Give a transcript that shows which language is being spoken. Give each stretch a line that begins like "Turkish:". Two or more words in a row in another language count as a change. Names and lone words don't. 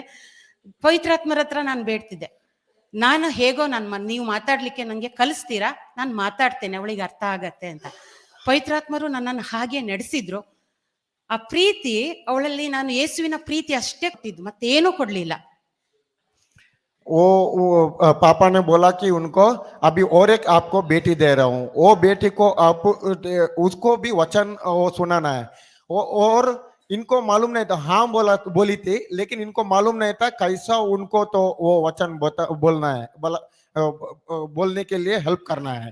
Kannada: ಪವಿತ್ರಾತ್ಮರ ಹತ್ರ ನಾನು ಬೇಡ್ತಿದ್ದೆ, ನಾನು ಹೇಗೋ ನೀವು ಮಾತಾಡ್ಲಿಕ್ಕೆ ನನಗೆ ಕಲಿಸ್ತೀರಾ, ನಾನು ಮಾತಾಡ್ತೇನೆ, ಅವಳಿಗೆ ಅರ್ಥ ಆಗತ್ತೆ ಅಂತ. ಪವಿತ್ರಾತ್ಮರು ನನ್ನನ್ನು ಹಾಗೆ ನಡೆಸಿದ್ರು. ಆ ಪ್ರೀತಿ ಅವಳಲ್ಲಿ, ನಾನು ಯೇಸುವಿನ ಪ್ರೀತಿ ಅಷ್ಟೇ ಕೊಟ್ಟಿದ್ದು, ಮತ್ತೇನೂ ಕೊಡ್ಲಿಲ್ಲ.
Hindi: वो पापा ने बोला कि उनको अभी और एक आपको बेटी दे रहा हूँ, वो बेटी को आप उसको भी वचन वो सुनाना है। और इनको मालूम नहीं था, हाँ बोली थी, लेकिन इनको मालूम नहीं था कैसा उनको तो वो वचन बोलना है, बोलने के लिए हेल्प करना है।